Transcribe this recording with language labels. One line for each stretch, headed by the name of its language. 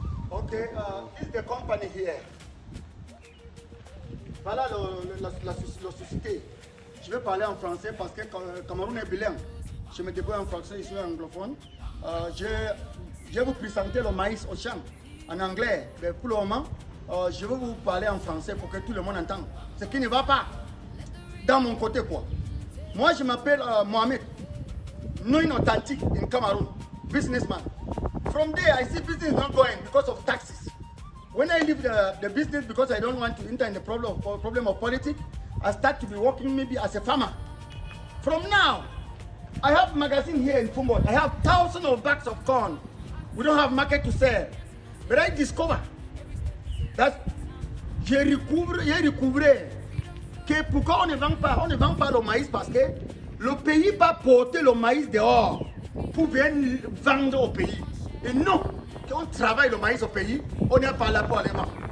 English: Okay, this is the company here.
French: Voilà la société. Je vais parler en français parce que Cameroun est bilingue. Je me débrouille en français, je suis anglophone. Je vais vous présenter le maïs au champ en anglais. Mais pour le moment, je vais vous parler en français pour que tout le monde entende. Ce qui ne va pas dans mon côté quoi. Moi je m'appelle Mohamed.
English: Non authentic in Cameroon. Businessman. From there I see business not going because of taxes. When I leave the business because I don't want to enter in the problem of politics, I start to be working maybe as a farmer. From now, I have magazine here in Fumbot. I have thousands of bags of corn. We don't have market to sell. But I discover that
French: j'ai découvert que pourquoi on ne vend pas le maïs parce que le pays va porter le maïs dehors pour venir vendre au pays. Et non, quand on travaille le maïs au pays, on n'est pas là pour aller vendre.